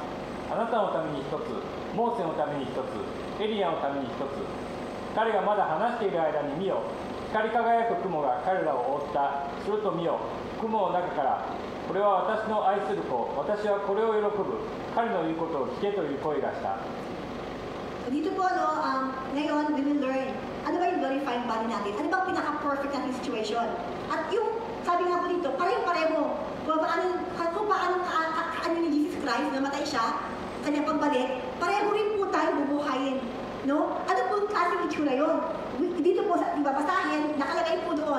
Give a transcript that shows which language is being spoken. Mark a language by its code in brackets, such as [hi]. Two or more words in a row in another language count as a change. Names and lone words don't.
[ja] あなたのために1つ、モーセのために1つ、エリアのために1つ。彼がまだ話している間に見よ、光り輝く雲が彼らを覆った。すると見よ、雲の中からこれは私の愛する子、私はこれを喜ぶ。彼の言うことを聞けという声がした。 [tl] Dito po, ngayon, [en] we will learn, [tl] ano ba yung [en] glorifying body [tl] natin? Ano ba pinaka-perfect natin situation? At yung, sabi nga po dito, pareho-pareho. Kung paano ni Jesus Christ, namatay siya, kanyang pagbalik, pareho rin po tayo bubuhayin. No? Ano po yung klaseng itsura yun? Dito po, sa babasahin, nakalagay po doon.